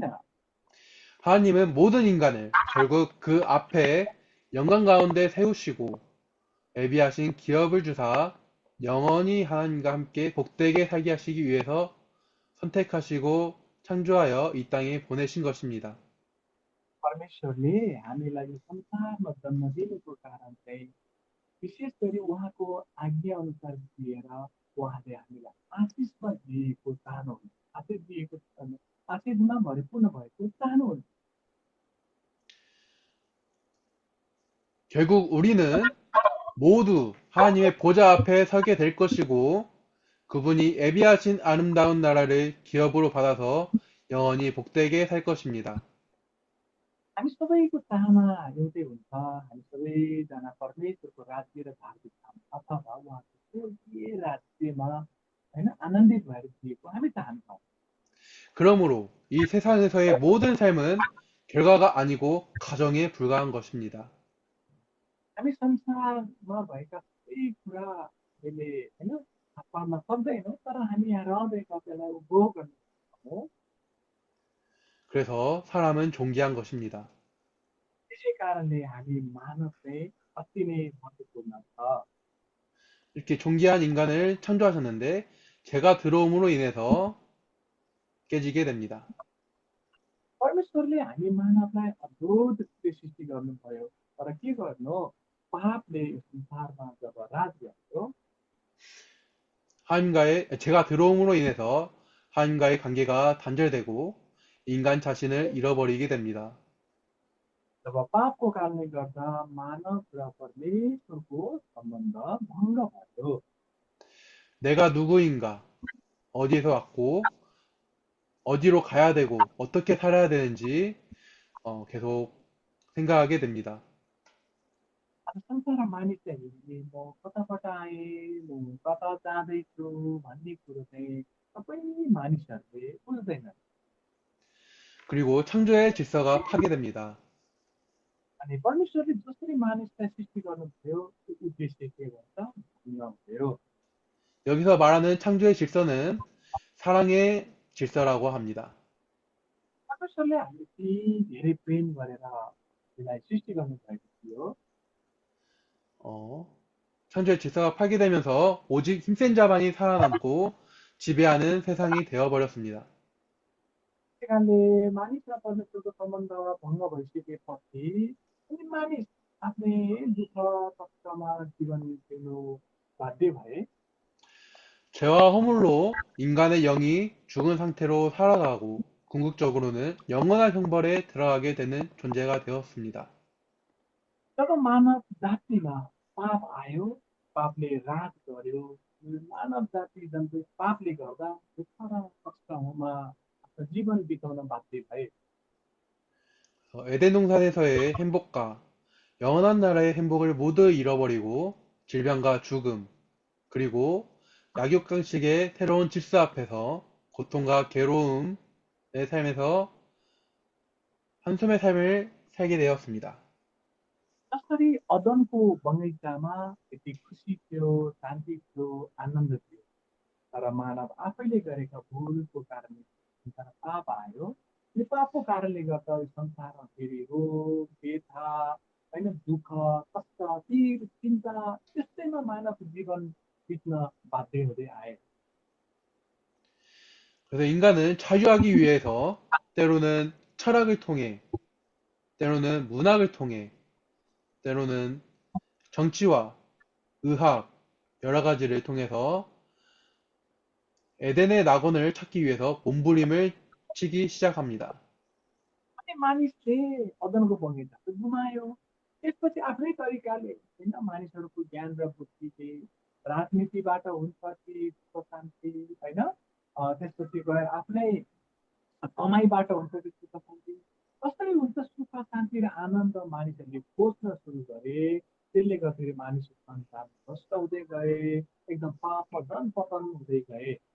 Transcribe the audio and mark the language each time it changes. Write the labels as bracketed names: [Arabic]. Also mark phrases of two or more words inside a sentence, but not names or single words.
[Korean] 하나님은 모든 인간을 결국 그 앞에 영광 가운데 세우시고 예비하신 기업을 주사 영원히 하나님과 함께 복되게 살게 하시기 위해서 선택하시고 창조하여 이 땅에 보내신 것입니다. [Nepali] परमेश्वरले हामीलाई यो संसारमा जन्म दिनुको कारण चाहिँ विशेष गरी उहाँको आज्ञा अनुसार दिएर उहाँले हामीलाई आशिषमा दिएको चाहनुहुन्छ, आशिष दिएको आशिषमा भरिपूर्ण भएको चाहनुहुन्छ। [Korean] 결국 우리는 모두 하나님의 보좌 앞에 서게 될 것이고 그분이 예비하신 아름다운 나라를 기업으로 받아서 영원히 복되게 살 것입니다. [Nepali] हामी सबैको चाहना एउटै हुन्छ, हामी सबैजना परमेश्वरको राज्य र धार्मिक काम अथवा उहाँको स्वर्गीय राज्यमा होइन आनन्दित भएर जिएको हामी चाहन्छौँ। [Korean] 그러므로 이 세상에서의 मो든 삶은 결과가 아니고 가정에 불과한 것입니다. [Nepali] हामी संसारमा भएका सबै कुरा हामीले होइन थाहा पार्न सक्दैनौँ, तर हामी यहाँ रहँदै त्यसलाई उपभोग गर्न सक्छौँ। [Korean] 그래서 사람은 존귀한 것입니다. [Nepali] त्यसै कारणले हामी मानव चाहिँ अति नै महत्त्वपूर्ण छ। [Korean] 이렇게 존귀한 인간을 창조하셨는데 죄가 들어옴으로 인해서 깨지게 됩니다. [Nepali] परमेश्वरले हामी मानवलाई अद्भुत रूपले सृष्टि गर्नुभयो, तर के गर्नु, पापले यो संसारमा जब राज गर्यो [Korean] 하나님과의 죄가 들어옴으로 인해서 하나님과의 관계가 단절되고 인간 자신을 잃어버리게 됩니다. [Nepali] जब पापको कारणले गर्दा मानव र परमेश्वरको सम्बन्ध भङ्ग भयो। [Korean] 내가 누구인가, 어디에서 왔고, 어디로 가야 되고, 어떻게 살아야 되는지 계속 생각하게 됩니다. [Nepali] अब संसारमा मानिसहरूले म कताबाट आएँ, म कता जाँदैछु भन्ने कुरो चाहिँ सबै मानिसहरूले बुझ्दैनन्। [Korean] 그리고 창조의 질서가 파괴됩니다. [Nepali] अनि परमेश्वरले जसरी मानिसलाई सृष्टि गर्नुभयो त्यो उद्देश्य के भन्छ भन्नुभयो। [Korean] 여기서 말하는 창조의 질서는 사랑의 질서라고 합니다. [Nepali] परमेश्वरले हामीले धेरै प्रेम गरेर हामीलाई सृष्टि गर्नुभएको थियो। [Korean] 창조의 질서가 파괴되면서 오직 힘센 자만이 살아남고 지배하는 세상이 되어버렸습니다. [Nepali] त्यही कारणले मानिस र परमेश्वरको सम्बन्ध भङ्ग भइसकेपछि अनि मानिस आफ्नै दुःख कष्टमा जीवन जिउनु बाध्य भए। [Korean] 죄와 허물로 인간의 영이 죽은 상태로 살아가고 궁극적으로는 영원한 형벌에 들어가게 되는 존재가 되었습니다. [Nepali] जब मानव जातिमा पाप आयो, पापले राज गर्यो, मानव जाति जन्तु पापले गर्दा दुःख र कष्टमा आफ्नो जीवन बिताउन बाध्य भए। [Korean] 에덴 동산에서의 행복과 영원한 나라의 행복을 모두 잃어버리고 질병과 죽음, 그리고 약육강식의 새로운 질서 앞에서 고통과 괴로움의 삶에서 한숨의 삶을 살게 되었습니다. [Nepali] जसरी अदनको बगैँचामा यति खुसी थियो, शान्ति थियो, आनन्द थियो, तर मानव आफैले गरेका भुलको कारणले संसार पाप आयो। यो पापको कारणले गर्दा यो संसारमा फेरि रोग व्यथा होइन दुःख कष्ट पीड चिन्ता त्यस्तैमा मानवको जीवन बित्न बाध्य हुँदै आए। [Korean] 그래서 인간은 자유하기 위해서 때로는 철학을 통해, 때로는 문학을 통해, 때로는 정치와 의학, 여러 가지를 통해서 에덴의 낙원을 찾기 위해서 몸부림을 치기 시작합니다. [Nepali] अनि मानिसले अदनको बगैँचा त गुमायो। त्यसपछि आफ्नै तरिकाले होइन मानिसहरूको ज्ञान र बुद्धिले राजनीतिबाट हुन्छ कि सुख शान्ति होइन त्यसपछि गएर आफ्नै कमाइबाट हुन्छ कि सुख शान्ति कसरी हुन्छ सुख शान्ति र आनन्द मानिसहरूले खोज्न सुरु गरे त्यसले गर्दाखेरि मानिसको संसार भ्रष्ट हुँदै गए एकदम पापमा झन् पतन हुँदै गए